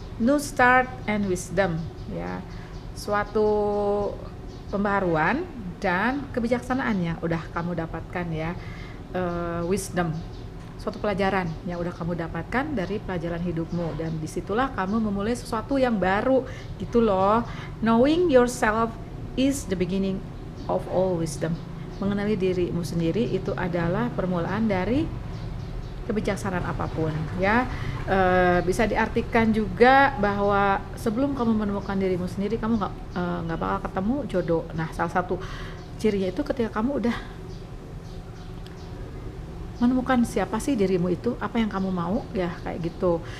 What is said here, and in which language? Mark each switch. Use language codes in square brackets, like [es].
[en] New start and wisdom [id] ya. Suatu pembaharuan dan kebijaksanaan yang udah kamu dapatkan ya. Wisdom, suatu pelajaran yang udah kamu dapatkan dari pelajaran hidupmu, dan disitulah kamu memulai sesuatu yang baru gitu loh. [en] Knowing yourself is the beginning of all wisdom. [id] Mengenali dirimu sendiri itu adalah permulaan dari kebijaksanaan apapun ya. Bisa diartikan juga bahwa sebelum kamu menemukan dirimu sendiri, kamu nggak bakal ketemu jodoh. Nah, salah satu cirinya itu ketika kamu udah menemukan siapa sih dirimu itu, apa yang kamu mau ya, kayak gitu.